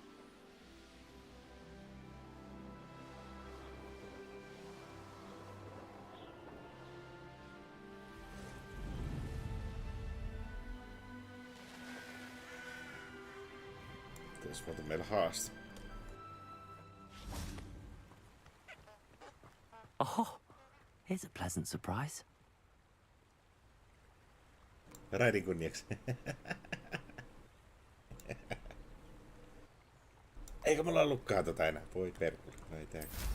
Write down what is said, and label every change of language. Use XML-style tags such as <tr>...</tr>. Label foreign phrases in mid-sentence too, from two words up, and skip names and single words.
<fi>Tässä on meillä haaste.</fi> <en>Oh, here's a pleasant surprise.</en> <fi>Raidin kunniaksi. Eikö mulla ollutkaan tota enää? Voi perkele. No ei tääkään.</fi>